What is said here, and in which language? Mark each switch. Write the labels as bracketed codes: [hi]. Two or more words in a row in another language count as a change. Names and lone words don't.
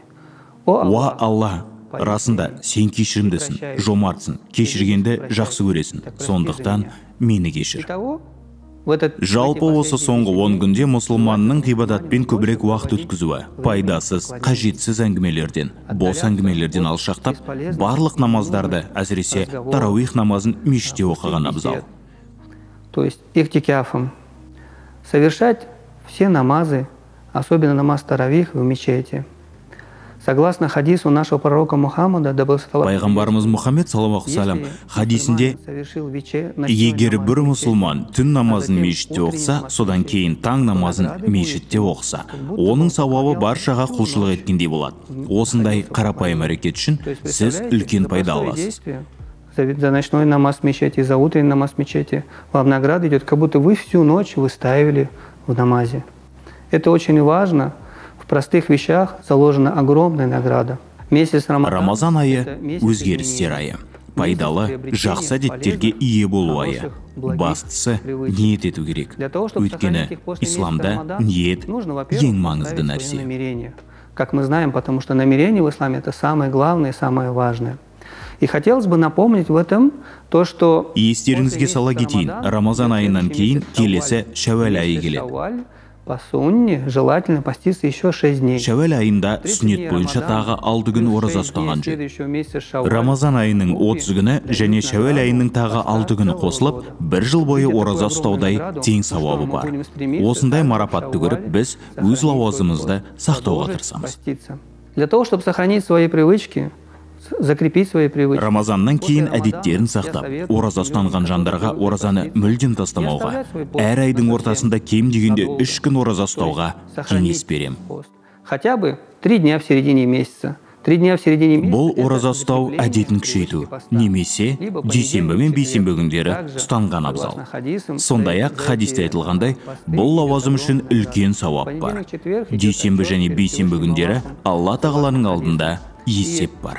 [kk] Уа Алла, расында сен кешірімдісің, жомартсың, кешіргенді жақсы көресің, сондықтан мені кешір. Жалпы осы соңғы 10 күнде мұсылманның ғибадатпен көбірек уақыт өткізуі, пайдасыз, қажетсіз әңгімелерден, бос әңгімелерден алшақтап, барлық намаздарды, әсіресе тарауих намазын мешітте оқыған абзал. [ru] То есть иктикафом совершать все намазы, особенно намаз таравих в мечети. Согласно хадису нашего пророка Мухаммада, [kk] пайғамбарымыз Мұхаммед [ar] صلى الله سلم [kk] хадисінде, егер бір мұсылман түн намазын мешітте оқса, содан кейін таң намазын мешітте оқса, оның сауабы баршаға құлшылық еткендей болады. Осындай қарапайым әрекет үшін сіз үлкен пайда аласыз. [ru] За ночной намаз в мечети, за утренний намаз в мечети вам награда идет, как будто вы всю ночь выстаивали в намазе. Это очень важно. В простых вещах заложена огромная награда. [kk] Рамазан айы өзгерістер айы. Пайдалы, жақсы әдеттерге ие болу айы. Бастысы ниет ету керек. Өйткені исламда ниет ең маңызды нәрсе. [ru] Как мы знаем, потому что намерение в исламе это самое главное и самое важное. И хотелось бы напомнить в этом то, что [kk] естеріңізге сала кетейін, Рамазан айынан кейін келесі Шәуәл айы келеді. [ru] По сунне желательно поститься еще 6 дней. [kk] Шәуәл айында сүннет бойынша тағы 6 күн ораза ұстаған жөн. Рамазан айының 30 күні және Шәуәл айының тағы 6 күні қосылып, бір жыл бойы ораза ұстаудай тең сауабы бар. Осындай марапатты көріп, біз өз лауазымызды сақтауға тырысамыз. [ru] Для того, чтобы сохранить свои привычки, закрепить свои привычки. [kk] Рамазаннан кейін әдеттерін сақтап, ораза ұстанған жандарға оразаны мүлдем тастамауға, әр айдың ортасында кем дегенде 3 күн ораза ұстауға кеңес берем. [ru] Хотя бы 3 дня в середине месяца. 3 дня в середине месяца. [kk] Бұл ораза ұстау әдетін күшейту, немесе дүйсенбі мен бейсенбі күндері ұстанған абзал. Сондай-ақ хадисте айтылғандай, бұл лауазым үшін үлкен сауап бар. Дүйсенбі және бейсенбі күндері Алла тағаланың алдында есеп бар.